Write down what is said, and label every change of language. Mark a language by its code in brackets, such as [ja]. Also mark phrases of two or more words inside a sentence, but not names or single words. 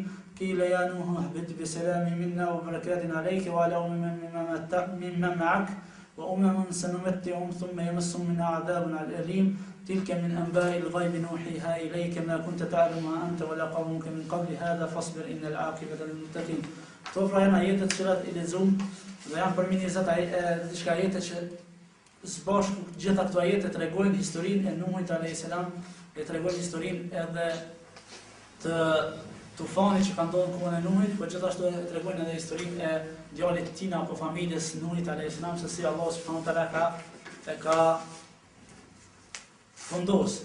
[ar] قيل يا نوح اهبط بسلام منا وبركات عليك وعلى ممن معك وأمم سنمتعهم ثم يمسهم منها عذاب أليم. تلك من أنباء الغيب نوحيها إليك ما كنت تعلمها أنت ولا قومك من قبل هذا فاصبر إن العاقبة للمتقين. [sq] To pra janë ajetet që i lexuam dhe janë për 20 diçka ajete që së bashku gjitha këto ajete tregojnë historinë e Nuhit [ar] عليه السلام, [sq] e tregojnë historinë edhe të tufanit që ka ndodhur në kohën e Nuhit, por gjithashtu e tregojnë edhe historinë e djalit të tij apo familjes Nuhit [ar] عليه السلام, [sq] se si Allah [ar] سبحانه وتعالى [sq] ka fundos.